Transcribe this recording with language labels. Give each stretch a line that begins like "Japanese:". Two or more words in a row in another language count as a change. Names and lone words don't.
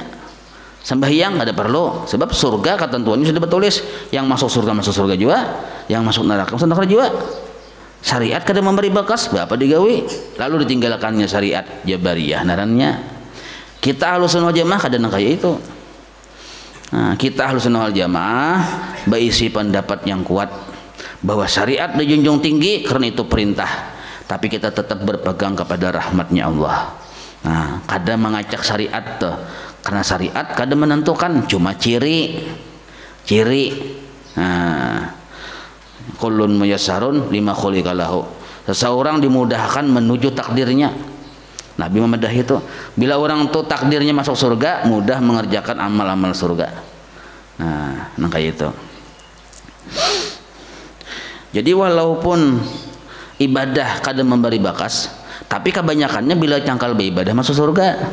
Banjar: Sembahyang kada perlu, sebab surga ketentuannya sudah bertulis.
Indonesian: Yang masuk surga juga, yang masuk neraka juga.
Banjar: Syariat kada memberi bakas, berapa digawi, lalu ditinggalkannya syariat. Jabariyah narannya. Kita
Arabic: Ahlussunnah wal Jamaah
Banjar: kada nang kaya itu.
Indonesian: Nah, kita
Arabic: Ahlussunnah wal Jamaah
Indonesian: berisi pendapat yang kuat bahwa syariat dijunjung tinggi karena itu perintah, tapi kita tetap berpegang kepada rahmatnya Allah.
Banjar: Nah, kada mengacak syariat tuh, karena syariat kada menentukan, cuma ciri. Nah,
Arabic: kullun muyassarun lima khuliqa lahu.
Banjar: Seseorang dimudahkan menuju takdirnya. Nabi memadah itu, bila orang tuh takdirnya masuk surga, mudah mengerjakan amal-amal surga. Nah kayak itu. Jadi walaupun ibadah kadang memberi bakas, tapi kebanyakannya bila cangkal beribadah masuk surga.